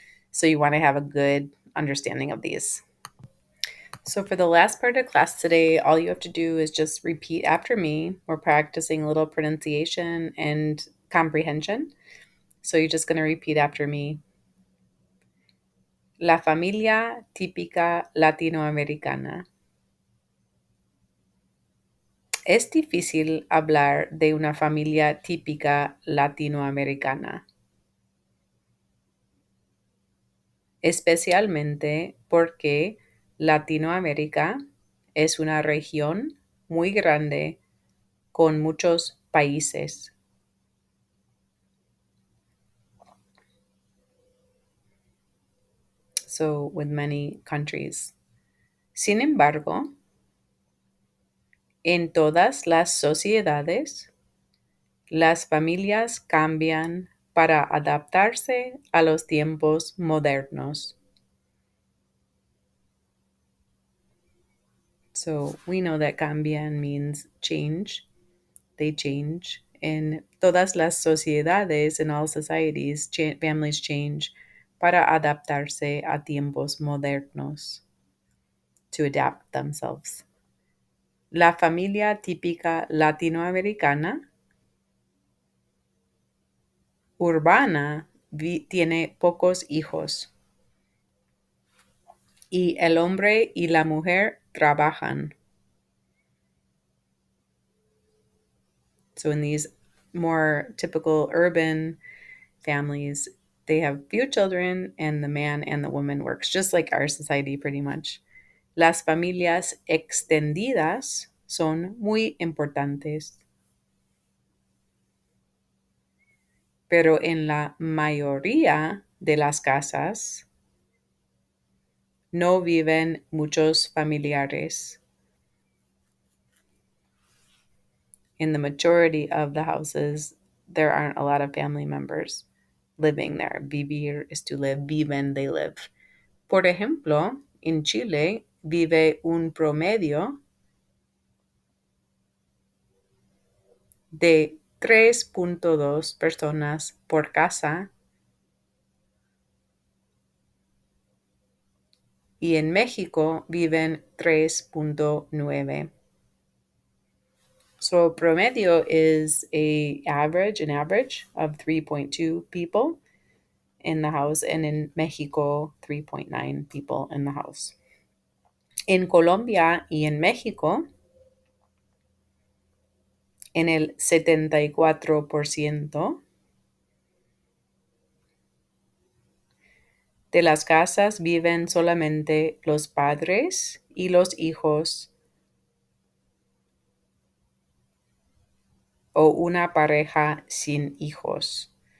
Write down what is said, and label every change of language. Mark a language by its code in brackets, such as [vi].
[en] So you want to have a good understanding of these. So for the last part of class today, all you have to do is just repeat after me. We're practicing a little pronunciation and comprehension. So you're just going to repeat after me. [es] La familia típica latinoamericana. Es difícil hablar de una familia típica latinoamericana, especialmente porque Latinoamérica es una región muy grande con muchos países. [en] So with many countries. [es] Sin embargo, En todas las sociedades, las familias cambian para adaptarse a los tiempos modernos. [en] So we know that cambian means change. They change. In [es] todas las sociedades, [en] in all societies, families change [es] para adaptarse a tiempos modernos, [en] to adapt themselves. [es] La familia típica latinoamericana urbana tiene pocos hijos y el hombre y la mujer trabajan. [en] So in these more typical urban families, they have few children and the man and the woman works, just like our society pretty much. [es] Las familias extendidas son muy importantes, pero en la mayoría de las casas no viven muchos familiares. [en] In the majority of the houses, there aren't a lot of family members living there. Vivir is to live, viven, they live. [es] Por ejemplo, en Chile vive un promedio de 3.2 personas por casa y en México viven 3.9. [en] So promedio is an average of 3.2 people in the house, and in Mexico 3.9 people in the house. [es] En Colombia y en México, en el 74% de las casas viven solamente los padres y los hijos o una pareja sin hijos.